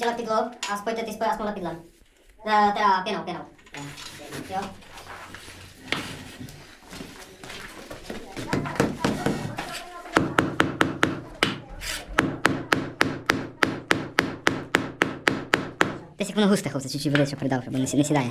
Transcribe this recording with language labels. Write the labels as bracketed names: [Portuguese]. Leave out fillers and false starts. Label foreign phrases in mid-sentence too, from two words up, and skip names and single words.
[Czech] to a spojte ty spoje aspoň lepidlem. Teda pěnou. Jo. [Ukrainian] Десь як воно густе, хлопці, чуть-чуть води, щоб придав, щоб не сідає.